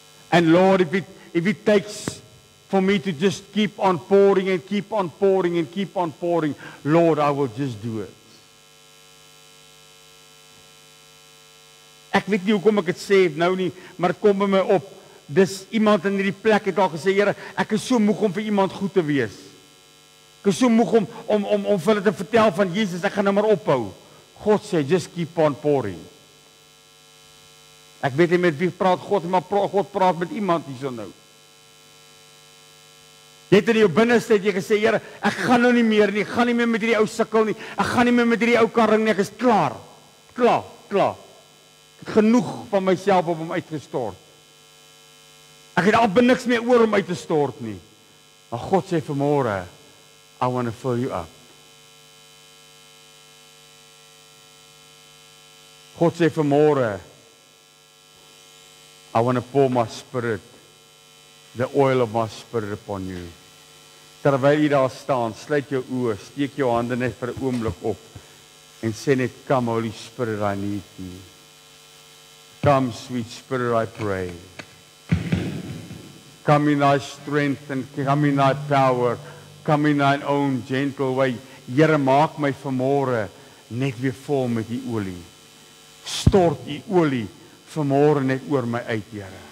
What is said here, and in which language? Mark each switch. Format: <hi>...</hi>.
<en>And Lord, if it takes for me to just keep on pouring and keep on pouring and keep on pouring, Lord, I will just do it.</en> <af>Ek weet nie hoekom ek dit sê nou nie, maar kom by my op. Dis iemand in hierdie plek het al gesê, Here, ek is so moeg om vir iemand goed te wees. Ek is so moeg om vir hulle te vertel van Jesus, ek gaan nou maar ophou. God sê,</af> <en>just keep on pouring.</en> <af>Ek weet nie met wie praat God, maar God praat met iemand hierso nou. Jy het in jou binneste het jy gesê, Here, ek gaan nou nie meer nie, ek gaan nie meer met hierdie ou sukkel nie, ek gaan nie meer met hierdie ou karring nie, ek is klaar. Klaar. Ek het genoeg van myself op hom uitgestort. Ek het amper niks meer oor om uit te stort nie. Maar God sê vanmôre,</af> <en>I want to fill you up.</en> <af>God sê vanmôre,</af> <en>I want to pour my spirit, the oil of my spirit upon you.</en> <af>Terwyl jy daar staan, sluit jou oë, steek jou hande net vir 'n oomblik op en sê net,</af> <en>come Holy Spirit, I need you. Come sweet Spirit, I pray. Come in thy strength and come in thy power. Come in thine own gentle way.</en> <af>Here, maak my vanmôre net weer vol met die olie. Stort die olie vanmôre net oor my uit, Here.</af>